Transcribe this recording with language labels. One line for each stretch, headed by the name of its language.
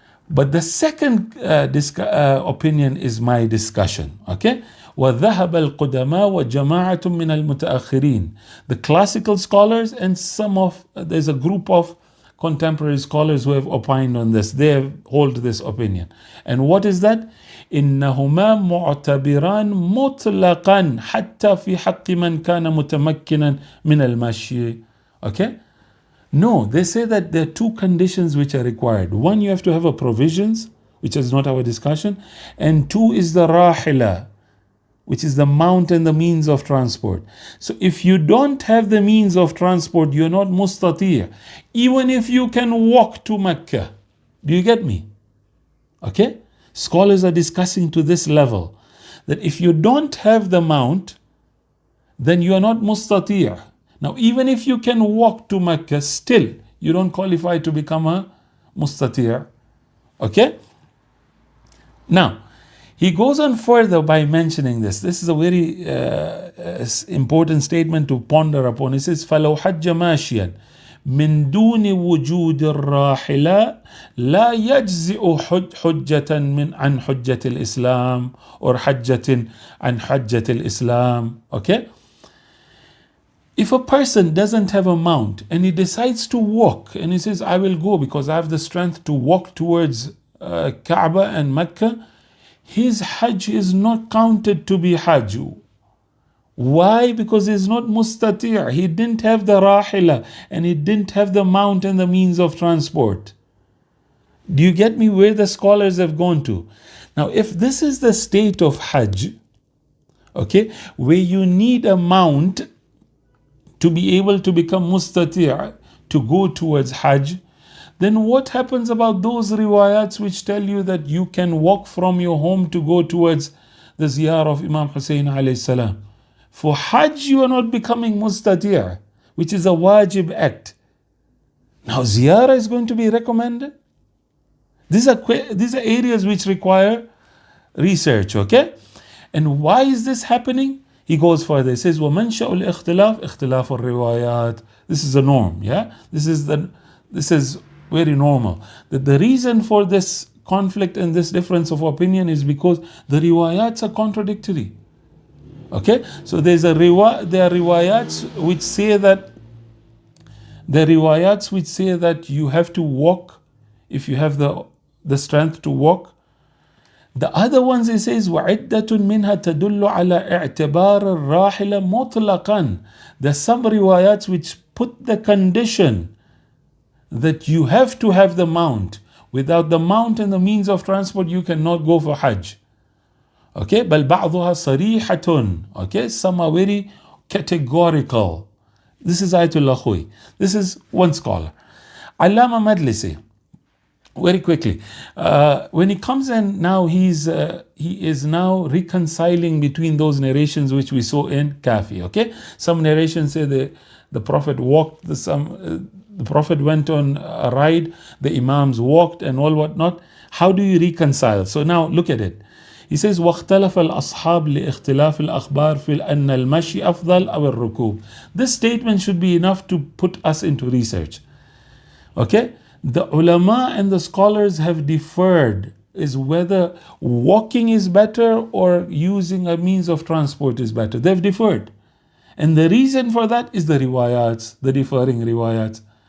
English: But the second opinion is my discussion. Okay?
Arabic: وَذَهَبَ الْقُدَمَاءُ وَجَمَاعَةٌ مِّنَ الْمُتَأَخِّرِينَ.
English: The classical scholars and there's a group of contemporary scholars who have opined on this. They hold this opinion. And what is that?
Arabic: إنهما معتبران مطلقا حتى في حق من كان متمكنا من المشي.
English: Okay? No, they say that there are two conditions which are required. One, you have to have a provisions, which is not our discussion. And two is the rahila, which is the mount and the means of transport. So if you don't have the means of transport, you're not mustati', even if you can walk to Mecca. Do you get me? Okay? Scholars are discussing to this level, that if you don't have the mount, then you are not mustati'. Now, even if you can walk to Mecca, still, you don't qualify to become a mustati'. Okay? Now, he goes on further by mentioning this. This is a very important statement to ponder upon. He says,
Arabic: فَلَوْ حَجَّ مَاشِيًا مِن دُونِ وُجُودِ الرَّاحِلَةِ لَا يَجْزِئُ حُجَّةً عن حُجَّةِ الإسلام or حَجَّةٍ عن حَجَّةِ الإسلام.
English: Okay? If a person doesn't have a mount and he decides to walk and he says, I will go because I have the strength to walk towards Kaaba and Mecca, his Hajj is not counted to be Hajj. Why? Because he's not mustati'. He didn't have the rahila and he didn't have the mount and the means of transport. Do you get me where the scholars have gone to? Now, if this is the state of Hajj, okay, where you need a mount to be able to become mustati', to go towards Hajj, then what happens about those riwayats which tell you that you can walk from your home to go towards the ziyarah of Imam Hussein alayhi salam? For Hajj, you are not becoming mustati', which is a wajib act. Now, ziyarah is going to be recommended. These are areas which require research, okay? And why is this happening? He goes further. He says,
Arabic: وَمَنْشَأُ الْإِخْتِلَافِ اخْتِلَافُ الرِّوَايَاتِ.
English: This is a norm, yeah? This is very normal. That the reason for this conflict and this difference of opinion is because the riwayats are contradictory. Okay, so there are riwayats which say that you have to walk if you have the strength to walk. The other ones, it says
Arabic: وَعِدَّةٌ مِنْهَا تَدُلُّ عَلَى اعْتِبَارِ الرَّاحِلَ مُطْلَقًا.
English: There's some riwayats which put the condition that you have to have the mount. Without the mount and the means of transport, you cannot go for Hajj. Okay,
Arabic: بل بعضها صريحة.
English: Okay, some are very categorical. This is Ayatollah Khoui. This is one scholar. Allama Majlisi, very quickly, when he comes in now, he is now reconciling between those narrations which we saw in Kafi. Okay, some narrations say the Prophet walked, the Prophet went on a ride, the Imams walked and all whatnot. How do you reconcile? So now look at it. He says
Arabic: واختلف الأصحاب لاختلاف الأخبار في أن المشي أفضل أو الركوب.
English: This statement should be enough to put us into research. Okay, the ulama and the scholars have differed is whether walking is better or using a means of transport is better. They've differed, and the reason for that is the riwayats, the differing riwayats.